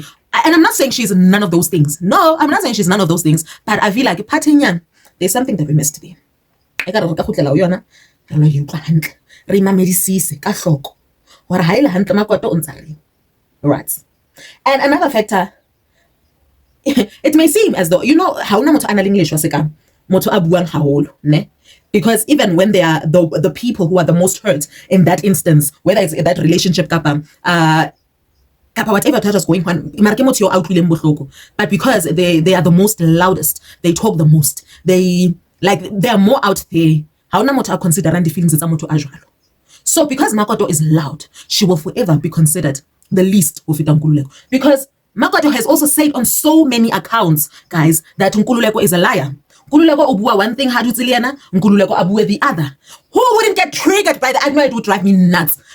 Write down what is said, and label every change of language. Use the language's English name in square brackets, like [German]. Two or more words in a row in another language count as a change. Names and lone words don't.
[English] And I'm not saying she's none of those things. No, I'm not saying she's none of those things, but I feel like there's something that we missed there. Right. And another factor, it may seem as though, you know, how [Southern Sotho] na motho ana le English wa seka motho a buang haholo, ne? [English] Because even when they are the people who are the most hurt in that instance, whether it's that relationship kapa whatever that is going on, but because they are the most loudest, they talk the most, they are more out there. [Southern Sotho] How na motho a considerang [English] the feelings [Southern Sotho] tsa motho a jwalo. [English] So because Makoto is loud, she will forever be considered the least of Nkululeko. Because Makoto has also said on so many accounts, guys, that Nkululeko is a liar. Nkululeko obua one thing, Nkululeko abue the other. Who wouldn't get triggered by that? I know it would drive me nuts.